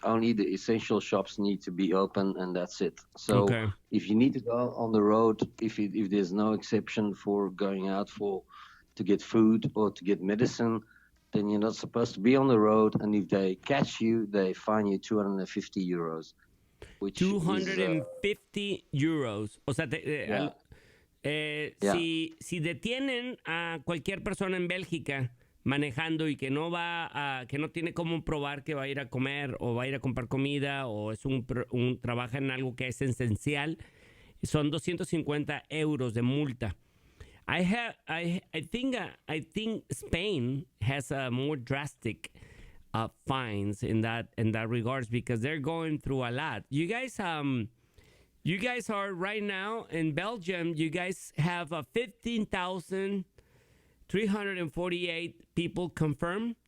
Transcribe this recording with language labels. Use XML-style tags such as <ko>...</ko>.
<en>Only the essential shops need to be open, and that's it. So if you need to go on the road, if there's no exception for going out to get food or to get medicine, then you're not supposed to be on the road. And if they catch you, they fine you 250 euros. Which 250 euros.</en> <es>O sea, si detienen a cualquier persona en Bélgica manejando y que no tiene cómo probar que va a ir a comer o va a ir a comprar comida o es trabaja en algo que es esencial, son 250 euros de multa.</es> <en>I think Spain has a more drastic fines in that regards because they're going through a lot. You guys are right now in Belgium. You guys have 15,348 people confirmed.</en>